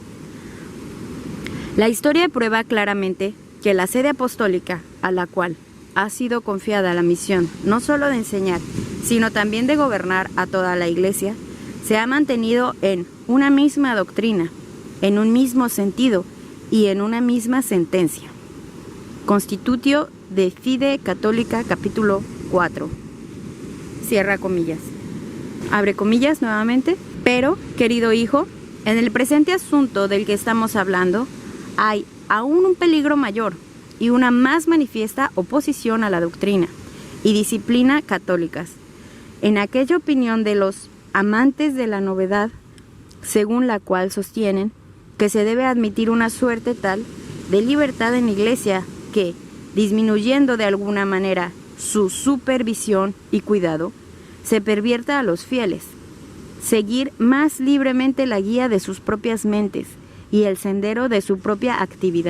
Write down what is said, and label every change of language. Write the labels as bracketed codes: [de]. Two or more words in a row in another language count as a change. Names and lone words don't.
[es] La historia prueba claramente que la sede apostólica, a la cual ha sido confiada la misión no solo de enseñar, sino también de gobernar a toda la Iglesia, se ha mantenido en una misma doctrina, en un mismo sentido y en una misma sentencia. Constitutio de Fide Católica, capítulo 4. Cierra comillas. Abre comillas nuevamente. Pero, querido hijo, en el presente asunto del que estamos hablando, hay aún un peligro mayor y una más manifiesta oposición a la doctrina y disciplina católicas, en aquella opinión de los amantes de la novedad, según la cual sostienen que se debe admitir una suerte tal de libertad en la Iglesia que, disminuyendo de alguna manera su supervisión y cuidado, se pervierta a los fieles, seguir más libremente la guía de sus propias mentes y el sendero de su propia actividad.